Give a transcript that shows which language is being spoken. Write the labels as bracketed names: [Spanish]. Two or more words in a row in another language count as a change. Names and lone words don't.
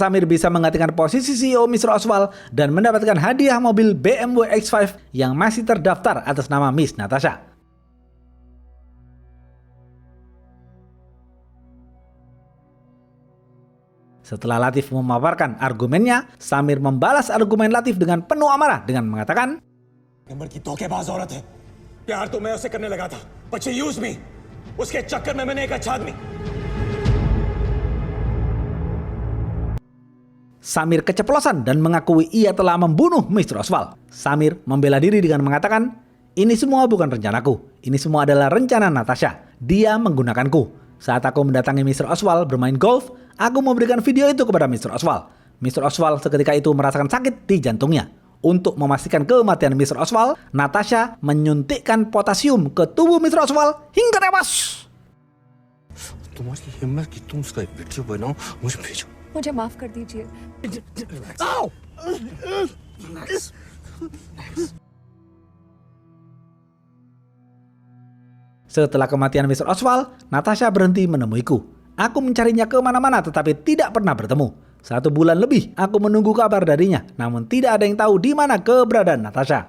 [Indonesian] Samir bisa menggantikan posisi CEO Mr. Oswald dan mendapatkan hadiah mobil BMW X5 yang masih terdaftar atas nama Miss Natasha. Setelah Latif memaparkan argumennya, Samir membalas argumen Latif dengan penuh amarah dengan mengatakan, [Hindi] नंबर की धोखेबाज औरत है। प्यार तो मैं उसे करने लगा था, [English] but she used me. [Hindi] उसके चक्कर में मैंने एक अच्छा आदमी। [Indonesian] Samir keceplosan dan mengakui ia telah membunuh Mr. Oswald. Samir membela diri dengan mengatakan, "Ini semua bukan rencanaku. Ini semua adalah rencana Natasha. Dia menggunakanku. Saat aku mendatangi Mr. Oswald bermain golf, aku memberikan video itu kepada Mr. Oswald. Mr. Oswald seketika itu merasakan sakit di jantungnya. Untuk memastikan kematian Mr. Oswald, Natasha menyuntikkan potasium ke tubuh Mr. Oswald hingga tewas." [Hindi] तुम्हारी हिम्मत की तुम उसका एक वीडियो बनाओ मुझे भेजो। मुझे माफ कर दीजिए। [Indonesian] Setelah kematian Mr. Oswald, Natasha berhenti menemuiku. Aku mencarinya kemana-mana tetapi tidak pernah bertemu. 1 bulan lebih aku menunggu kabar darinya, namun tidak ada yang tahu di mana keberadaan Natasha.